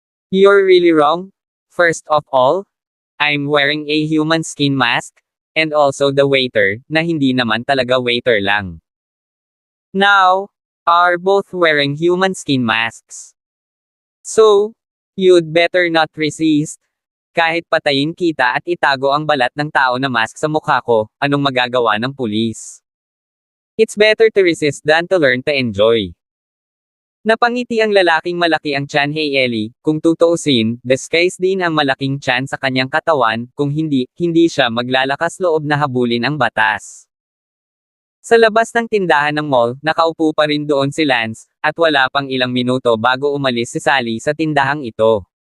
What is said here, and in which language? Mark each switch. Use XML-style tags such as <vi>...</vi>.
<en>You're really wrong. First of all, I'm wearing a human skin mask, and also the waiter,</en> <tl>na hindi naman talaga waiter lang.</tl> <en>Now, are both wearing human skin masks. So, you'd better not resist.</en> <tl>Kahit patayin kita at itago ang balat ng tao na mask sa mukha ko, anong magagawa ng pulis?</tl> <en>It's better to resist than to learn to enjoy.</en> <tl>Napangiti ang lalaking malaki ang tiyan. Hey Ellie, kung tutuusin, disguise din ang malaking tiyan sa kanyang katawan, kung hindi siya maglalakas loob na habulin ang batas. Sa labas ng tindahan ng mall, nakaupo pa rin doon si Lance, at wala pang ilang minuto bago umalis si Sally sa tindahang ito.</tl>